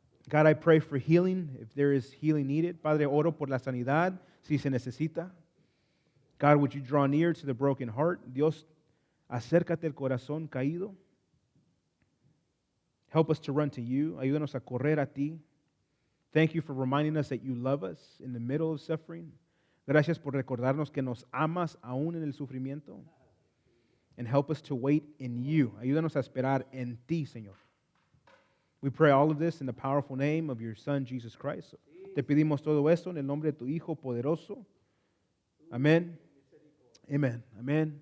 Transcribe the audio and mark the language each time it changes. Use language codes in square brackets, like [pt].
[en] God, I pray for healing if there is healing needed. [es] Padre, oro por la sanidad si se necesita. [en] God, would you draw near to the broken heart? [es] Dios, acércate al corazón caído. [en] Help us to run to you. [es] Ayúdanos a correr a ti. [en] Thank you for reminding us that you love us in the middle of suffering. [es] Gracias por recordarnos que nos amas aún en el sufrimiento. [en] And help us to wait in you. [es] Ayúdanos a esperar en ti, Señor. [en] We pray all of this in the powerful name of your Son, Jesus Christ. [es] Te pedimos todo esto en el nombre de tu Hijo poderoso. Amén. Amen. Amen.